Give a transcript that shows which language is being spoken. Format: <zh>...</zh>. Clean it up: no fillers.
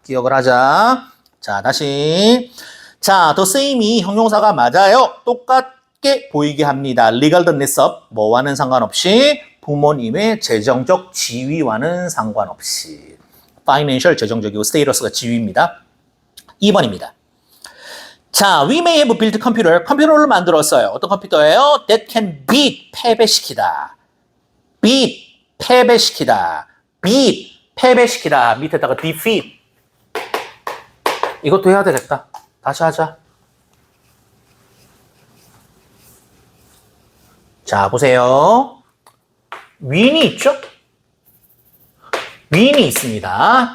<ko>기억을 하자. 자, 다시. 자, the same이 형용사가 맞아요. 똑같게 보이게 합니다. regardless of 뭐와는 상관없이, 부모님의 재정적 지위와는 상관없이. financial 재정적이고 status가 지위입니다. 2번입니다.</ko> <en>자, we may have built computer.</en> <ko>컴퓨터를 만들었어요. 어떤 컴퓨터예요?</ko> <en>That can beat, 패배시키다.</en> <ko>beat, 패배시키다. beat, 패배시키다. 밑에다가 defeat. 이것도 해야 되겠다. 다시 하자. 자, 보세요. win이 있죠? win이 있습니다.</ko>